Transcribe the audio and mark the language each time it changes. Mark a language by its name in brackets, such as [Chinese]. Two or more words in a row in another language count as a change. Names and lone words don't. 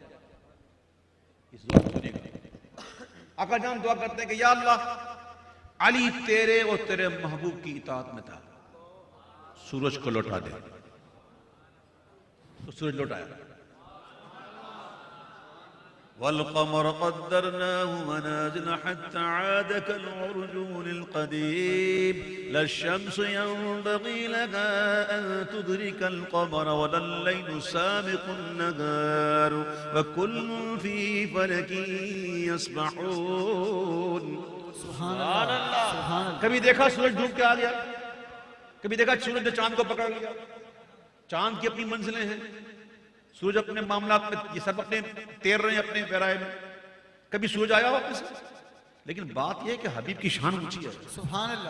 [Urdu] اس دعا کو سنیےگا. آقا جان دعا کرتے ہیں کہ [Arabic] يا الله [Urdu] علی تیرے اور تیرے محبوب کی اطاعت میں تھا، سورج کو لوٹا دے. تو سورج لوٹایا. [Arabic] والقمر قدرناه منازل حتى عاد كالعرجون القديم لا الشمس ينبغي لها أن تدرك القمر والليل سابق النهار وكل في فلك يسبحون. سبحان الله. [Urdu] کبھی دیکھا سورج ڈوب کے آ گیا، کبھی دیکھا سورج نے چاند کو پکڑ لیا. چاند کی اپنی منزلیں ہیں، سورج اپنے معاملات میں، یہ سب اپنے تیر رہے ہیں اپنے پیرائے میں. کبھی سورج آیا واپس. لیکن بات یہ ہے کہ حبیب کی شان اونچی ہے. [Arabic] سبحان الله.